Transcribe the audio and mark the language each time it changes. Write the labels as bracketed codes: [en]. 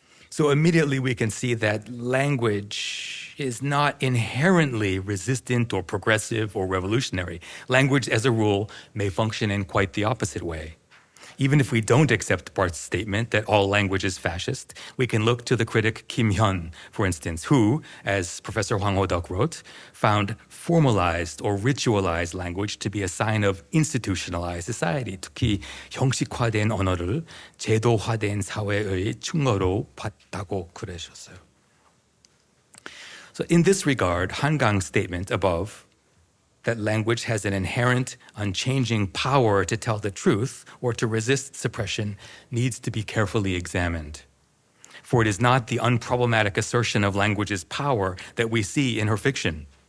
[en] So immediately we can see that language is not inherently resistant or progressive or revolutionary. Language, as a rule, may function in quite the opposite way. Even if we don't accept Barth's statement that all language is fascist, we can look to the critic Kim Hyun, for instance, who, as Professor Hwang Ho-deok wrote, found formalized or ritualized language to be a sign of institutionalized society. [ko] 특히 형식화된 언어를 제도화된 사회의 증거로 봤다고 그러셨어요. [en] So in this regard, Han Kang's statement above, that language has an inherent, unchanging power to tell the truth or to resist suppression, needs to be carefully examined. For it is not the unproblematic assertion of language's power that we see in her fiction.